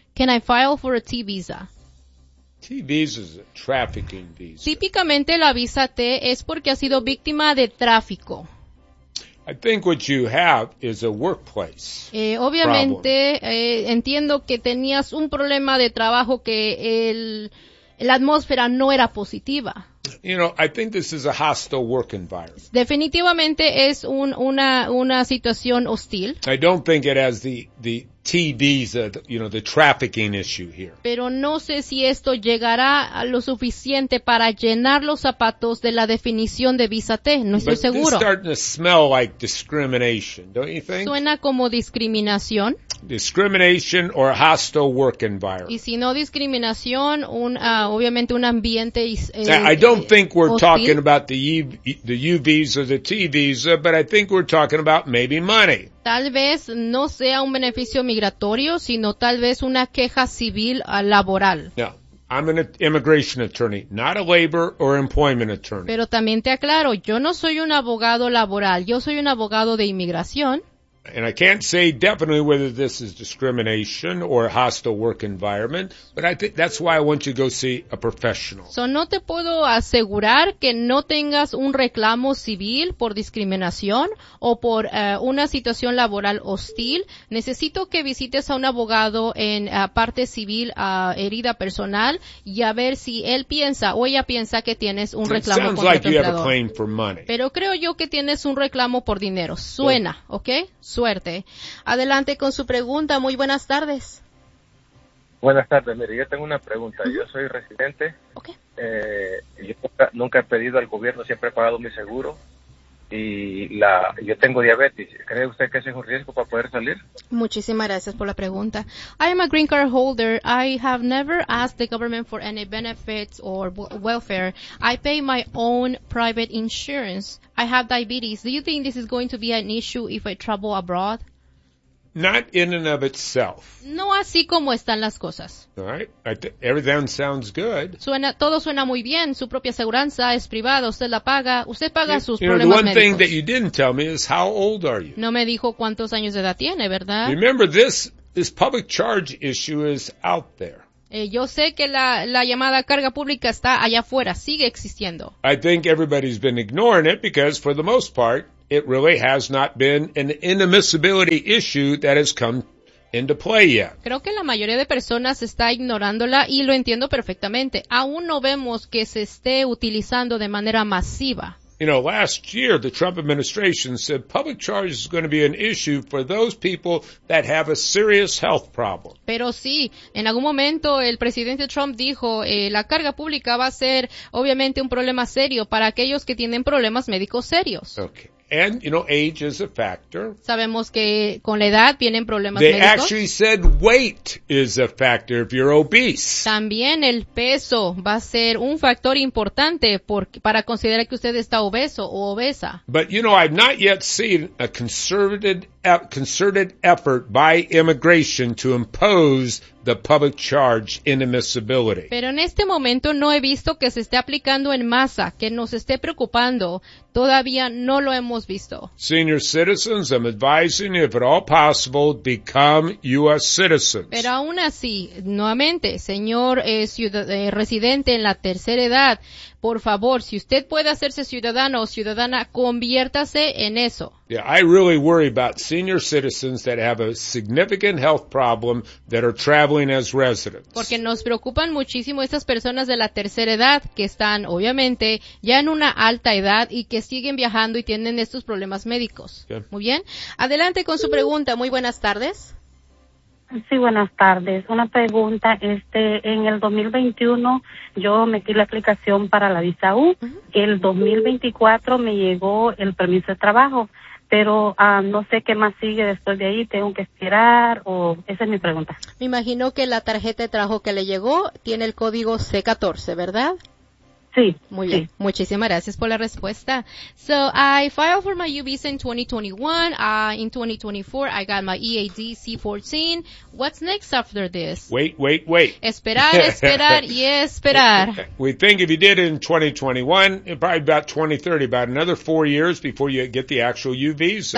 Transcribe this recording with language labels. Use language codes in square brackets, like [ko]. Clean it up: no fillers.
[en] Can I file for a T visa? T visa is a trafficking visa. [es] Típicamente la visa T es porque ha sido víctima de tráfico. [en] I think what you have is a workplace. [es] Obviamente, entiendo que tenías un problema de trabajo que la atmósfera no era positiva. [en] You know, I think this is a hostile work environment. [es] Definitivamente es una situación hostil. [en] I don't think it has the T visa, you know, the trafficking issue here. [es] Pero no sé si esto llegará a lo suficiente para llenar los zapatos de la definición de visa T. No estoy seguro. [en] But this is starting to smell like discrimination, don't you think? [es] Suena como discriminación. [en] Discrimination or a hostile work environment. [es] Y si no discriminación, obviamente un ambiente [en] I don't think we're talking about the U visa, the T visa, but I think we're talking about maybe money. [es] Tal vez no sea un beneficio migratorio, sino tal vez una queja civil laboral. [en] Yeah. I'm an immigration attorney, not a labor or employment attorney. [es] Pero también te aclaro, yo no soy un abogado laboral, yo soy un abogado de inmigración. [en] And I can't say definitely whether this is discrimination or a hostile work environment, but I think that's why I want you to go see a professional. [es] So no te puedo asegurar que no tengas un reclamo civil por discriminación o por una situación laboral hostil. Necesito que visites a un abogado en parte civil herida personal y a ver si él piensa o ella piensa que tienes un reclamo por dinero. [en] Sounds like you have a claim for money. [es] Pero creo yo que tienes un reclamo por dinero. Suena, ¿okay? Suerte. Adelante con su pregunta. Muy buenas tardes. Buenas tardes. Mire, yo tengo una pregunta. Yo soy residente. Okay. Yo nunca he pedido al gobierno, siempre he pagado mi seguro. Yo tengo diabetes. ¿Cree usted que ese es un riesgo para poder salir? Muchísimas gracias por la pregunta. [en] I am a green card holder. I have never asked the government for any benefits or welfare. I pay my own private insurance. I have diabetes. Do you think this is going to be an issue if I travel abroad? Not in and of itself. [es] No así como están las cosas. [en] All right. Everything sounds good. [es] Suena, todo suena muy bien. Su propia seguranza es privada. Usted la paga. Usted paga sus problemas médicos. [en] The one thing that you didn't tell me is how old are you? [es] No me dijo cuántos años de edad tiene, ¿verdad? [en] Remember, this public charge issue is out there. [es] Yo sé que la llamada carga pública está allá afuera. Sigue existiendo. [en] I think everybody's been ignoring it because, for the most part, it really has not been an inadmissibility issue that has come into play yet. [es] Creo que la mayoría de personas está ignorándola y lo entiendo perfectamente. Aún no vemos que se esté utilizando de manera masiva. [en] You know, last year the Trump administration said public charge is going to be an issue for those people that have a serious health problem. [es] Pero sí, en algún momento el presidente Trump dijo la carga pública va a ser obviamente un problema serio para aquellos que tienen problemas médicos serios. [en] Okay. And, you know, age is a factor. [es] Sabemos que con la edad vienen problemas médicos. [en] They actually said weight is a factor if you're obese. [es] También el peso va a ser un factor importante para considerar que usted está obeso o obesa. [en] But, you know, I've not yet seen a concerted effort by immigration to impose the public charge inadmissibility. [es] Pero en este momento no he visto que se esté aplicando en masa, que nos esté preocupando. Todavía no lo hemos visto. [en] Senior citizens, I'm advising you, if at all possible, become U.S. citizens. [es] Pero aún así, nuevamente, señor residente en la tercera edad, por favor, si usted puede hacerse ciudadano o ciudadana, conviértase en eso. [en] Yeah, I really worry about senior citizens that have a significant health problem that are traveling as residents. [es] Porque nos preocupan muchísimo estas personas de la tercera edad que están, obviamente, ya en una alta edad y que siguen viajando y tienen estos problemas médicos. Okay. Muy bien. Adelante con su pregunta. Muy buenas tardes. Sí, buenas tardes. Una pregunta. En el 2021 yo metí la aplicación para la visa U. El 2024 me llegó el permiso de trabajo, pero no sé qué más sigue después de ahí. ¿Tengo que esperar? O esa es mi pregunta. Me imagino que la tarjeta de trabajo que le llegó tiene el código C14, ¿verdad? Sí, muy sí. Bien. Muchísimas gracias por la respuesta. [en] So I filed for my U visa in 2021. In 2024, I got my EAD C14. What's next after this? Wait. [es] Esperar y esperar. [en] We think if you did it in 2021, probably about 2030, about another 4 years before you get the actual U visa.